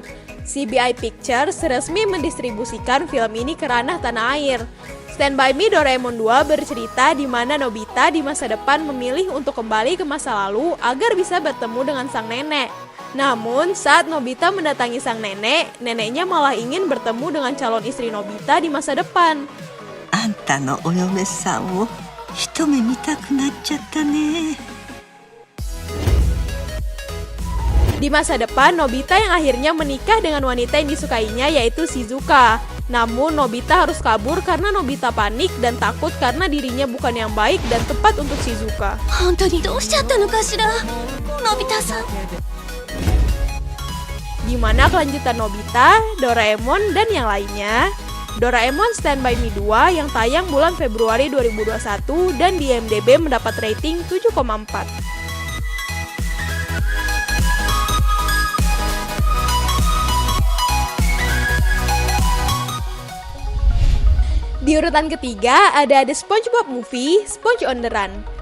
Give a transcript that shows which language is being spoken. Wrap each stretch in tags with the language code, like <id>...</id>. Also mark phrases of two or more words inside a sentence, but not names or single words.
<id>CBI Pictures resmi mendistribusikan film ini ke ranah tanah air. Stand By Me Doraemon 2 bercerita di mana Nobita di masa depan memilih untuk kembali ke masa lalu agar bisa bertemu dengan sang nenek. Namun, saat Nobita mendatangi sang nenek, neneknya malah ingin bertemu dengan calon istri Nobita di masa depan.</id> <ja>あんたのお嫁さんを一目見たくなっちゃったね。</ja> <id>Di masa depan, Nobita yang akhirnya menikah dengan wanita yang disukainya yaitu Shizuka. Namun, Nobita harus kabur karena Nobita panik dan takut karena dirinya bukan yang baik dan tepat untuk Shizuka.</id> <ja>本当にどうしちゃったのかしら、のび太さん。</ja> <id>Gimana kelanjutan Nobita, Doraemon, dan yang lainnya? Doraemon Stand By Me 2 yang tayang bulan Februari 2021 dan di IMDb mendapat rating 7,4. Di urutan ketiga ada The SpongeBob Movie, Sponge on the Run.</id>